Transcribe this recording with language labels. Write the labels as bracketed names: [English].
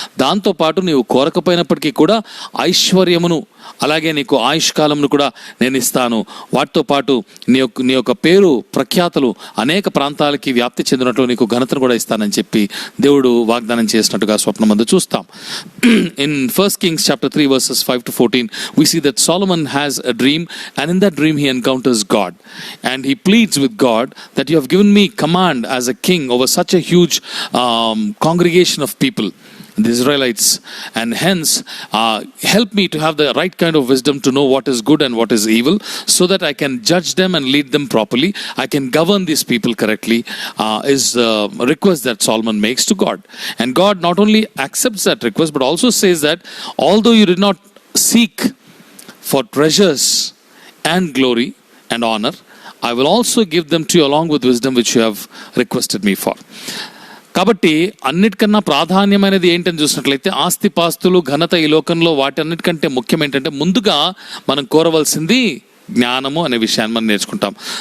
[Telugu] దాంతోపాటు నీవు కోరకపోయినప్పటికీ కూడా ఐశ్వర్యమును అలాగే నీకు ఆయుష్కాలంను కూడా నేను ఇస్తాను. వాటితో పాటు నీ యొక్క పేరు ప్రఖ్యాతలు అనేక ప్రాంతాలకి వ్యాప్తి చెందినట్లు నీకు ఘనతను కూడా ఇస్తానని చెప్పి దేవుడు వాగ్దానం చేసినట్టుగా స్వప్నమందు చూస్తాం. [English] In 1 Kings chapter 3 verses 5 to 14 we see that Solomon has a dream, and in that dream he encounters God and he pleads with God that you have given me command as a king over such a huge congregation of people. the Israelites, and hence help me to have the right kind of wisdom to know what is good and what is evil, so that I can judge them and lead them properly. I can govern these people correctly, is a request that Solomon makes to God. And God not only accepts that request, but also says that although you did not seek for treasures and glory and honor, I will also give them to you along with wisdom which you have requested me for. [Telugu] కాబట్టి అన్నిటికన్నా ప్రాధాన్యమైనది ఏంటని చూసినట్లయితే ఆస్తిపాస్తులు, ఘనత ఈ లోకంలో వాటి అన్నిటికంటే ముఖ్యం ఏంటంటే ముందుగా మనం కోరవలసింది జ్ఞానము అనే విషయాన్ని మనం నేర్చుకుంటాం.